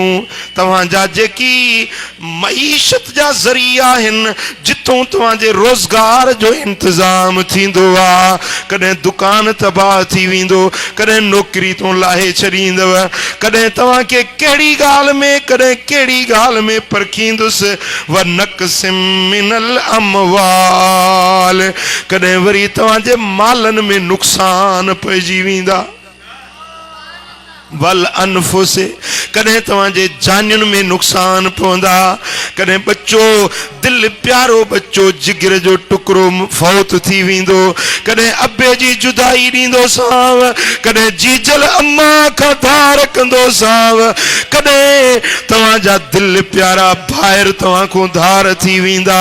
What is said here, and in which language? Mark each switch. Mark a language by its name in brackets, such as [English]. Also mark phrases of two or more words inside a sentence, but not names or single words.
[Sindhi] तव्हांजा जेकी मईशत जा ज़रिया आहिनि, जिथों तव्हांजे रोज़गार जो इंतज़ाम थींदो आहे, कॾहिं दुकान तबाह थी वेंदो, कॾहिं नौकिरी तो लाहे छॾींदव, कॾहिं तव्हांखे कहिड़ी ॻाल्हि में, कॾहिं कहिड़ी ॻाल्हि में परखींदुसि। [Arabic] و نقص من الأموال, [Sindhi] कॾहिं वरी तव्हांजे मालनि में नुक़सान पइजी वेंदा। [Arabic] والأنفس, [Sindhi] कॾहिं तव्हांजे जानियुनि में नुक़सान पवंदा। कॾहिं बच्चो, दिलि प्यारो बच्चो, जिगर जो टुकड़ो फौत थी वेंदो, कॾहिं अबे जी जुदाई ॾींदो साव, कॾहिं जीजल अम्मा खां धार कंदो साव, कॾहिं तव्हांजा दिलि प्यारा भाइर तव्हां खां धार थी वेंदा।